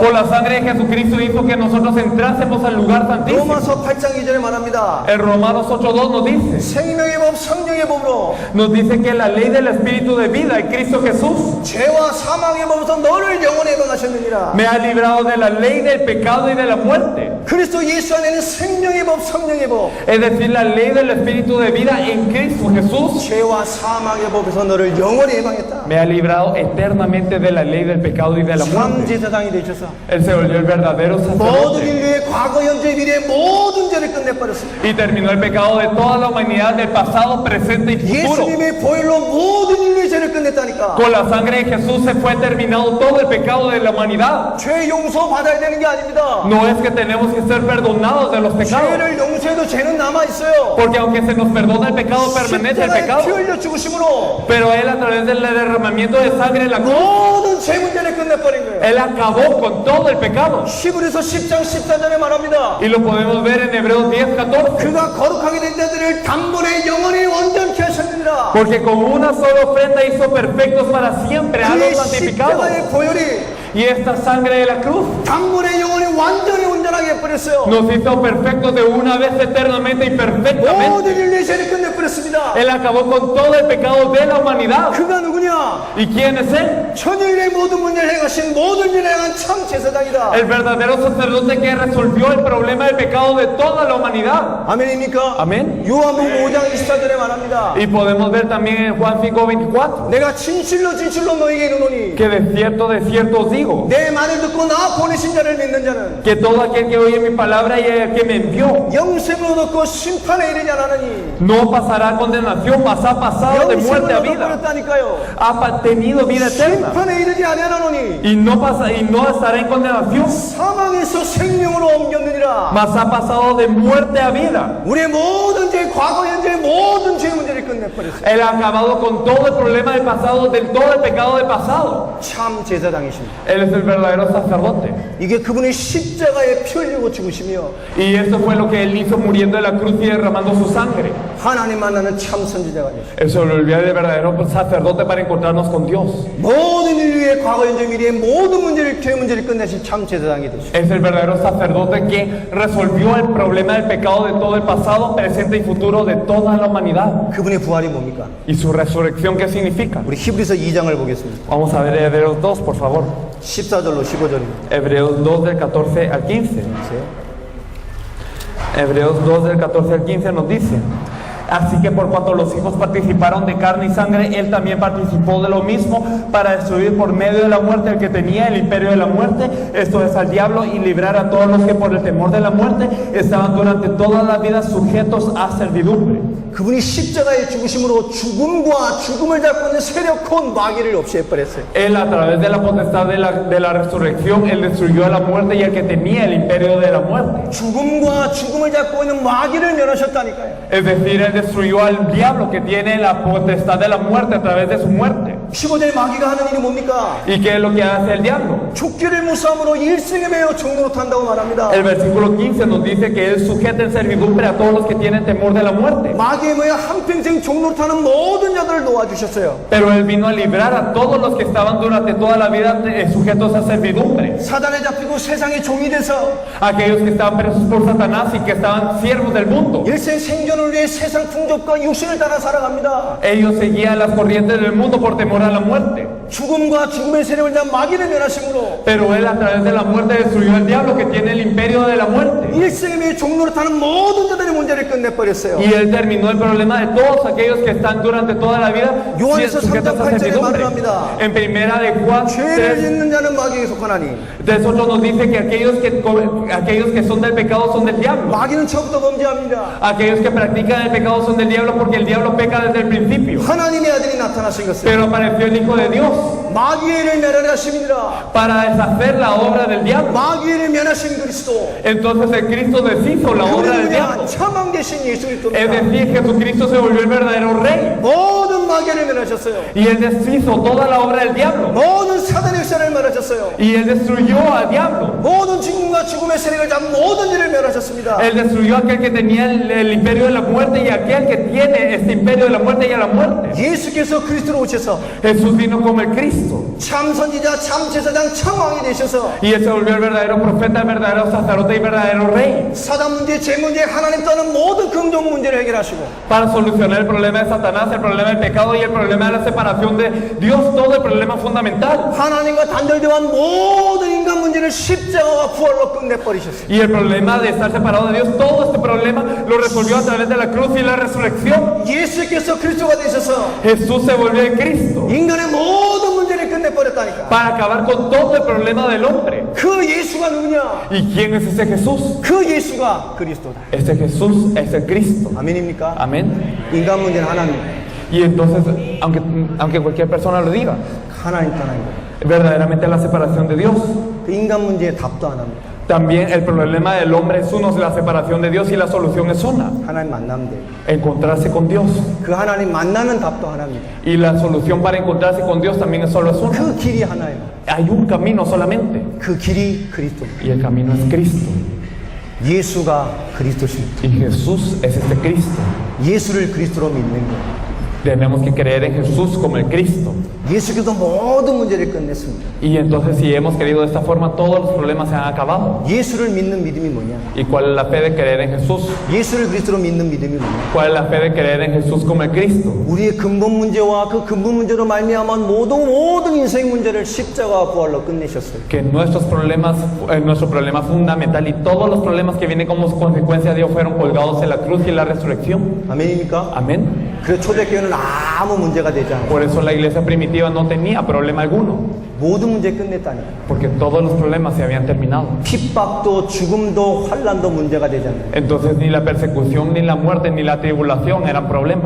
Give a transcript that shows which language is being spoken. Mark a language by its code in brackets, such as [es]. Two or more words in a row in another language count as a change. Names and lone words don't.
[es] Por la sangre de Jesucristo hizo que nosotros entrásemos al lugar santísimo. [ko] 로마서 8장 2절에 말합니다. [es] En Romanos 8:2 nos dice, [ko] 생명의 법, 성령의 법으로 [es] nos dice que la ley del Espíritu de vida en Cristo Jesús [ko] 죄와 사망의 법에서 너를 영원히 해방하셨느니라. [es] me ha librado de la ley del pecado y de la muerte. [ko] 그리스도 예수 안에는 생명의 법, 성령의 법, [es] Es decir, la ley del Espíritu de vida en Cristo Jesús [ko] 죄와 사망의 법에서 너를 영원히 해방했다. [es] me ha librado eternamente de la ley del pecado y de la [ko] 참 [es] muerte. [ko] 제사장이 되셔서 [es] Él se volvió el verdadero [ko] 모든 [es] sacerdote [ko] 인류의 과거, 현재, 미래 모든 죄를 끝내버렸습니다. [es] y terminó el pecado de toda la humanidad del pasado, presente y futuro. [ko] 예수님의 보혈로 모든 인류의 죄를 끝냈다니까. [es] Con la sangre de Jesús se fue terminado todo el pecado de la humanidad. [ko] 죄 용서 받아야 되는 게 아닙니다. [es] No es que tenemos que ser perdonados de los pecados, [ko] 죄를 용서해도 죄는 남아 있어요. [es] porque aunque se nos perdona el pecado, permanece el [ko] 십자가에 [es] pecado. [ko] 피 흘려 죽으심으로 [es] Pero Él, a través del derramamiento de sangre en la cruz, [ko] 모든 죄 문제를 끝내버린 거예요. [es] Él acabó con todo el pecado. [ko] 히브리서 10장 14절에 말합니다. [es] Y lo podemos ver en Hebreos 10:14. [ko] 그가 거룩하게 된 자들을 단번에 영원히 완전케 하셨느니라. [es] Porque con una sola ofrenda hizo perfectos para siempre a [ko] 그의 [es] los santificados. [ko] 십자가의 보혈이 [es] Y esta sangre de la cruz [ko] 단번에 영원히 완전히 온전하게 해버렸어요. [es] nos hizo perfectos de una vez eternamente y perfectamente. [ko] 모든 인류의 죄를 끝내버렸습니다. [es] Él acabó con todo el pecado de la humanidad. [ko] 그가 누구냐? [es] ¿Y quién es Él? [ko] 천일의 모든 문제를 해가신 모든 일을 행한 참 제사장이다. [es] El verdadero sacerdote que resolvió el problema del pecado de toda la humanidad. [ko] 아멘입니까? 아멘. 요한복음 5장 24절에 말합니다. [es] Y podemos ver también en Juan 5:24 [ko] 내가 진실로 너에게 이르노니 [es] que de cierto os digo [ko] 내 말을 듣고 나 보내신 자를 믿는 자는 [es] que todo aquel que oye mi palabra y el que me envió [ko] 영생을 얻고 심판에 이르지 않았느니. [es] no pasará a condenación, mas ha pasado de muerte a [ko] 영생을 [es] vida, [ko] 얻어버렸다니까요. [es] ha tenido vida eterna [ko] 심판에 이르지 아니하노니 [es] y no estará en condenación, [ko] 사망에서 생명으로 옮겼느니라. [es] mas ha pasado de muerte a vida. [ko] 우리의 모든 죄, 과거, 현재 모든 죄 문제를 끝내버렸어요. [es] Él ha acabado con todo el problema del pasado, del todo el pecado del pasado. [ko] 참 제사장이십니다. [es] Él es el verdadero sacerdote. [ko] 이게 그분의 십자가에 피 흘리고 죽으시며 [es] Y esto fue lo que él hizo muriendo en la cruz y derramando su sangre. [ko] 하나님 만나는 참 선지자가 되셨어요. [es] Él se volvió el verdadero sacerdote para encontrarnos con Dios. [ko] 모든 인류의 과거, 현재, 미래의 모든 문제를, 죄 문제를 끝내신 참 제사장이 되셨어요. [es] Es el verdadero sacerdote que resolvió el problema del pecado de todo el pasado, presente y futuro de toda la humanidad. [ko] 그분의 부활이 뭡니까? [es] ¿Y su resurrección qué significa? [ko] 우리 히브리서 2장을 보겠습니다. [es] Vamos a ver Hebreos 2, por favor. [ko] 14절로 15절입니다. [es] Hebreos 2 del 14 al 15. Hebreos 2 del 14 al 15 nos dice: Así que por cuanto los hijos participaron de carne y sangre, él también participó de lo mismo para destruir por medio de la muerte al que tenía el imperio de la muerte, esto es al diablo, y librar a todos los que por el temor de la muerte estaban durante toda la vida sujetos a servidumbre. [ko] 그분이 십자가의 죽으심으로 죽음과 죽음을 잡고 있는 세력혼 마귀를 없애버렸어요. [es] Él, a través de la potestad de la resurrección, él destruyó a la muerte y al que tenía el imperio de la muerte. [ko] 죽음과 죽음을 잡고 있는 마귀를 멸하셨다니까요. [es] Es decir, él destruyó al diablo que tiene la potestad de la muerte a través de su muerte. [ko] 15절 마귀가 하는 일이 뭡니까? [es] ¿Y qué es lo que hace el diablo? [ko] 족기를 무사함으로 일생에 매여 종노릇한다고 말합니다. [es] El versículo 15 nos dice que él sujeta en servidumbre a todos los que tienen temor de la muerte. [ko] 마귀에 매여 한평생 종노릇하는 모든 자들을 놓아주셨어요. [es] Pero él vino a librar a todos los que estaban durante toda la vida sujetos a servidumbre. [ko] 사단에 잡히고 세상의 종이 돼서 [es] Aquellos que estaban presos por Satanás y que estaban siervos del mundo. [ko] 일생 생존을 위해 세상 풍족과 육신을 따라 살아갑니다. [es] Ellos seguían las corrientes del mundo por temor a la muerte. [ko] 죽음과 죽음의 세력을 잡은 마귀를 멸하심으로 [es] Pero él, a través de la muerte, destruyó al diablo que tiene el imperio de la muerte. [ko] 일생에 매여 종노릇하는 모든 자들의 문제를 끝내버렸어요. [es] Y él terminó el problema de todos aquellos que están durante toda la vida [ko] 요한에서 [es] sujetos a [ko] 3장 8절에 [es] servidumbre. [ko] 말을 합니다. [es] En primera de Juan [ko] 죄를 [es] 3, [ko] 짓는 자는 마귀에게 속하나니 [es] de eso nos dice que aquellos que son del pecado son del diablo. [ko] 마귀는 처음부터 범죄합니다. [es] Aquellos que practican el pecado son del diablo porque el diablo peca desde el principio. [ko] 하나님의 아들이 나타나신 것은 [es] Pero apareció el Hijo de Dios [ko] 마귀의 일을 멸하려 하심이니라. [es] para deshacer la obra del diablo. [ko] 마귀의 일을 멸하신 그리스도 [es] Entonces el Cristo deshizo la obra del [ko] 그분이 [es] diablo. [ko] 참한 계신 예수 [es] Es [ko] 그리스도입니다. [es] decir, Jesucristo se volvió el verdadero rey. [ko] 모든 마귀를 멸하셨어요. [es] Y él deshizo toda la obra del diablo. [ko] 모든 사단의 역사를 멸하셨어요. [es] Y él destruyó al diablo. [ko] 모든 죽음과 죽음의 세력을 잡은 모든 일을 멸하셨습니다. [es] Él destruyó a aquel que tenía el imperio de la muerte y a aquel que tiene este imperio de la muerte y a la muerte. [ko] 예수께서 그리스도로 오셔서 [es] Jesús vino como el Cristo. [ko] 참 선지자, 참 제사장, 참 왕이 되셔서 [es] Y él se volvió el verdadero profeta, el verdadero sacerdote y verdadero rey. [ko] 사단 문제, 제 문제, 하나님 떠는 모든 긍정 문제를 해결하시고 [es] Para solucionar el problema de Satanás, el problema del pecado y el problema de la separación de Dios, todo el problema fundamental. [ko] 하나님과 단절되어한 모든 인간 문제를 십자가와 부활로 끝내버리셨어요. [es] Y el problema de estar separado de Dios, todo este problema lo resolvió a través de la cruz y la resurrección. [ko] 예수께서 그리스도가 되셔서 [es] Jesús se volvió el Cristo [ko] 인간의 모든 문제를 끝내버렸다니까. [es] para acabar con todo el problema del hombre. [ko] 그 예수가 누구냐? [es] ¿Y quién es ese Jesús? [ko] 그 예수가 그리스도다. [es] Este Jesús es el Cristo. [ko] 아멘입니까? [es] Amén. [ko] 인간 문제는 하나님, [es] Y entonces, aunque cualquier persona lo diga, [ko] 하나님 떠나는 거예요. [es] verdaderamente la separación de Dios. [ko] 그 인간 문제에 답도 안 합니다. [es] También el problema del hombre es uno, la separación de Dios, y la solución es una, [ko] 하나님 만나면 돼요. [es] encontrarse con Dios. [ko] 그 하나님 만나는 답도 하나입니다. [es] Y la solución para encontrarse con Dios también es solo una. [ko] 그 길이 하나예요. [es] Hay un camino solamente, [ko] 그 길이 그리스도입니다. [es] y el camino es Cristo. [ko] 예수가 그리스도십니다. [es] Y Jesús es este Cristo. [ko] 예수를 그리스도로 믿는 거예요. [es] Tenemos que creer en Jesús como el Cristo. [ko] 예수께서 모든 문제를 끝냈습니다. [es] Y entonces, si hemos creído de esta forma, todos los problemas se han acabado. [ko] 예수를 믿는 믿음이 뭐냐? [es] ¿Y cuál es la fe de creer en Jesús? [ko] 예수를 그리스도로 믿는 믿음이 뭐냐? [es] ¿Cuál es la fe de creer en Jesús como el Cristo? [ko] 우리의 근본 문제와 그 근본 문제로 말미암은 모든 인생 문제를 십자가와 부활로 끝내셨어요. [es] Que nuestro problema fundamental y todos los problemas que vienen como consecuencia de Dios fueron colgados en la cruz y en la resurrección. [ko] 아멘입니까? [es] Amén. [ko] 그래서 초대교회는 아무 문제가 되지 않아요. [es] Por eso la iglesia primitiva no tenía problema alguno, [ko] 모든 문제 끝냈다니까. [es] porque todos los problemas se habían terminado. [ko] 핍박도 죽음도 환란도 문제가 되지 않아요. [es] Entonces ni la persecución, ni la muerte, ni la tribulación eran problemas,